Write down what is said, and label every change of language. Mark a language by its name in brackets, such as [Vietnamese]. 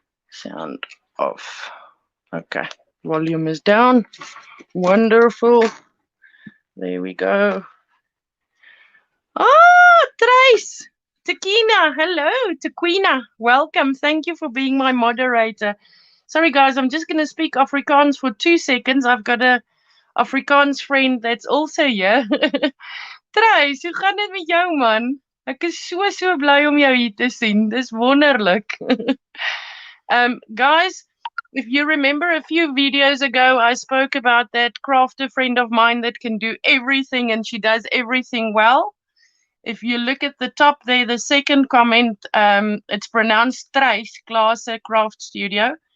[English] Sound off. Okay, volume is down. Wonderful. There we go. Ah, Trace! Takina, hello, Taquina. Welcome. Thank you for being my moderator. Sorry, guys, I'm just going to speak Afrikaans for 2 seconds. I've got a Afrikaans friend that's also here. [Afrikaans] Trace, hoe gaan dit met jou, man? Ek is so bly om jou hier te sien. Dis wonderlik. [English] Guys, if you remember a few videos ago, I spoke about that crafter friend of mine that can do everything and she does everything well. If you look at the top there, the second comment, it's pronounced Trace, Claase Craft Studio.